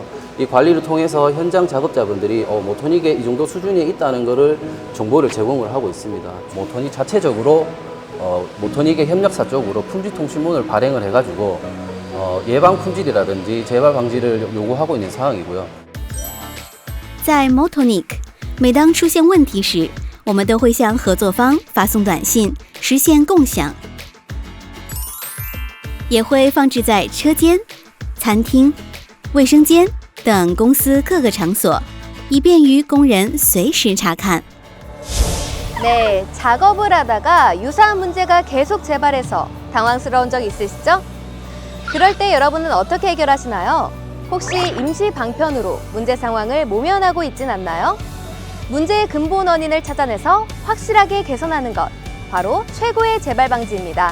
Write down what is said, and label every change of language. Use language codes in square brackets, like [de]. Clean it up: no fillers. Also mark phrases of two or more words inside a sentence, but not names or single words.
[ko] 이 관리를 통해서 현장 작업자분들이 모토닉에 이 정도 수준에 있다는 것을 정보를 제공을 하고 있습니다. 모토닉 자체적으로 모토닉의 협력사 쪽으로 품질 통신문을 발행을 해가지고 예방 품질이라든지 재발 방지를 요구하고 있는 상황이고요. [zh] 在 Motonic， 每当出现问题时，我们都会向合作方发送短信，实现共享，也会放置在车间、餐厅、卫生间等公司各个场所，以便于工人随时查看。 [ko] 네, 작업을 하다가 유사한 문제가 계속 재발해서 당황스러운 적 있으시죠? 그럴 때 여러분은 어떻게 해결하시나요? 혹시 임시 방편으로 문제 상황을 모면하고 있진 않나요? 문제의 근본 원인을 찾아내서 확실하게 개선하는 것, 바로 최고의 재발 방지입니다.